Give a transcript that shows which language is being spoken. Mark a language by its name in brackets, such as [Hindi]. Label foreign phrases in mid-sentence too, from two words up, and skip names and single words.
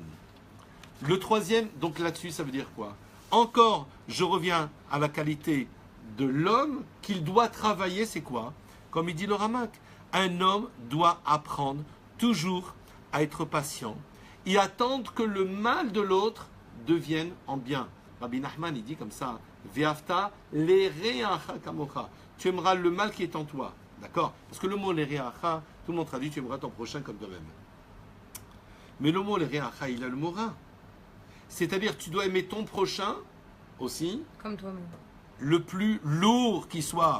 [French] Le troisième, donc là-dessus, ça veut dire quoi? Encore, je reviens à la qualité de l'homme qu'il doit travailler, c'est quoi? Comme il dit le Ramak, un homme doit apprendre toujours à être patient et attendre que le mal de l'autre devienne en bien. Rabbi Nachman, il dit comme ça, [Hebrew] ואהבת לרעך כמוך. [French] Tu aimeras le mal qui est en toi. D'accord? Parce que le mot lereacha, tout le monde traduit, tu aimeras ton prochain comme toi-même. Mais le mot lereacha, il a le mot ra. C'est-à-dire, tu dois aimer ton prochain aussi. Comme toi-même. Le plus lourd qui soit.